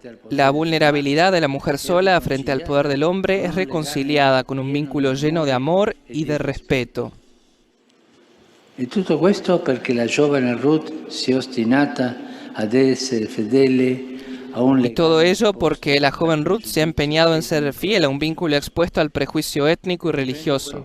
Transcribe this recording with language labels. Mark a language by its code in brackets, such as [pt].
[es] La vulnerabilidad de la mujer sola frente al poder del hombre es reconciliada con un vínculo lleno de amor y de respeto. [it] E tutto questo perché la giovane Ruth si è ostinata ad essere fedele a un [es] Y [it] legame. [es] todo ello porque la joven Ruth se ha empeñado en ser fiel a un vínculo expuesto al prejuicio étnico y religioso.